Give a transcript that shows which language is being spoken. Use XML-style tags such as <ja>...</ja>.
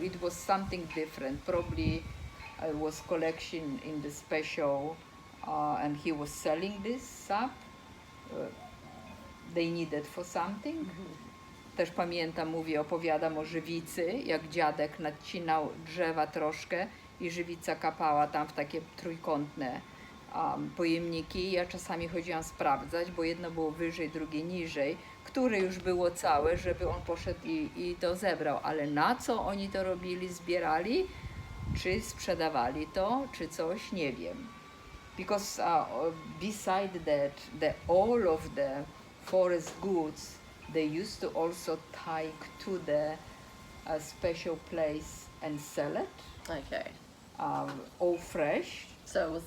<en>It was something different. Probably it was collection in the special, and he was selling this sap. They needed for something.</en> <pl>Też pamiętam, opowiadam o żywicy, jak dziadek nadcinał drzewa troszkę i żywica kapała tam w takie trójkątne pojemniki. Ja czasami chodziłam sprawdzać, bo jedno było wyżej, drugie niżej, które już było całe, żeby on poszedł i to zebrał. Ale na co oni to robili, zbierali? Czy sprzedawali to, czy coś? Nie wiem.</pl> <en>Because beside that, all of the forest goods, they used to also take to the special place and sell it, Okay. all fresh. So was it</en>